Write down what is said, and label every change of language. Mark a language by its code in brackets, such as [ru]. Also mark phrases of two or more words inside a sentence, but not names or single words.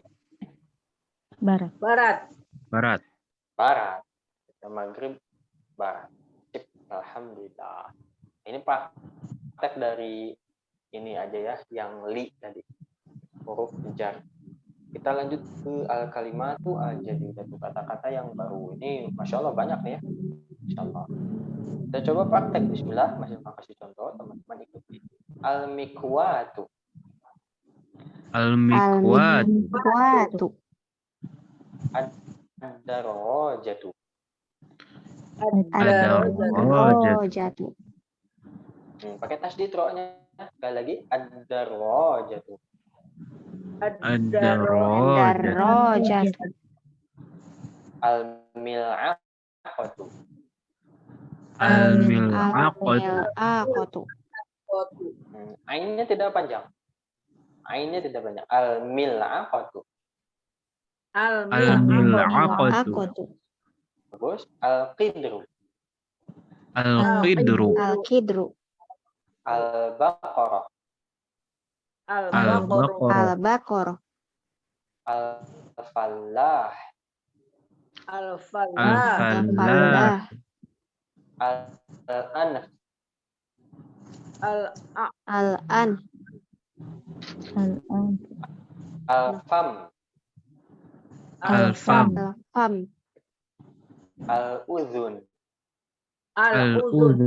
[id] barat. Barat. barat. Maghrib barat. Alhamdulillah. Ini praktek dari ini aja ya, yang li tadi. Huruf jar. Kita lanjut ke [ar] الكلمة الجديدة, [id] kata-kata yang baru. Ini [ar] ما شاء الله [id] banyak nih ya. [ar] ما شاء الله. [id] Kita coba praktek. Bismillah. Masih kasih contoh, teman-teman ikuti. Al-mikwatu. Al-mikwatu. Ad-darajatu. Ad-darajatu. Pakai tasdid ro-nya. Sekali lagi. Ad-darajatu. Ad-darajatu. Al-mil'aqatu. Al-mil'aqatu. Ainnya tidak panjang. Al-mil'aqatu. Al-mil'aqatu. Bagus. Al-qidru. Al-qidru. Al-qidru. Al-Baqarah. Al-Baqarah. Al-Baqarah. Al-Falah. Al-Falah. Al-Falah. Al-Anf. Al-An. Al-an. Al-Fam. Al-Fam. Al-Udhun. Al-Udhun.